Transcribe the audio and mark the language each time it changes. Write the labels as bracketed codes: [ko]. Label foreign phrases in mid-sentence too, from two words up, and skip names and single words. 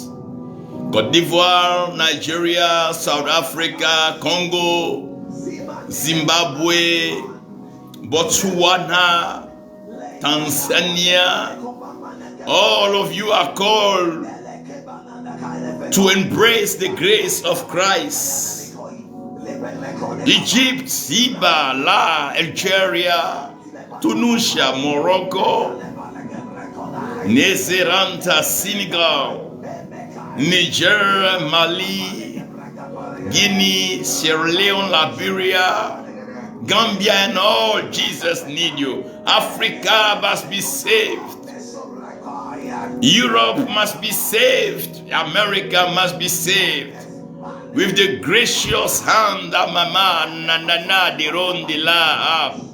[en] Côte d'Ivoire, Nigeria, South Africa, Congo, Zimbabwe, Botswana, Tanzania. All of you are called to embrace the grace of Christ. Egypt, Ziba, La, Algeria, Tunisia, Morocco, Nezeranta, Senegal, Niger, Mali, Guinea, Sierra Leone, Liberia, Gambia, and all. Jesus need you. Africa must be saved. Europe must be saved. America must be saved. With the gracious hand of Mama Nanana Dirondila.